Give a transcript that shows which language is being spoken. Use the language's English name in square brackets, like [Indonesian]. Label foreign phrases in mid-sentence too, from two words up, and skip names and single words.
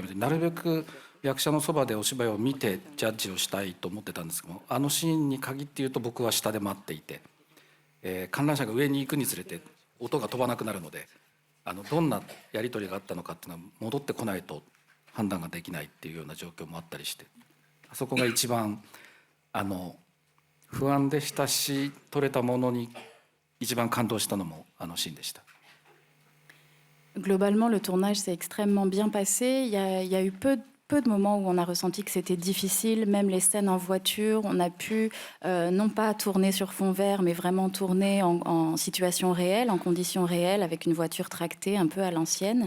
[Japanese] みたいになるべく役者のそばでお芝居を見てジャッジをしたいと思ってたんですけども、あのシーンに限って言うと僕は下で待っていて、観覧車が上に行くにつれて音が飛ばなくなるので、どんなやり取りがあったのかっていうのは戻ってこないと判断ができないっていうような状況もあったりして、あそこが一番不安でしたし、撮れたものに一番感動したのもあのシーンでした。 [French] Globalement, le tournage s'est extrêmement bien passé. Il y a eu peu de moments où on a ressenti que c'était difficile, même les scènes en voiture, on a pu non pas tourner sur fond vert, mais vraiment tourner en situation réelle, en conditions réelles, avec une voiture tractée un peu à l'ancienne.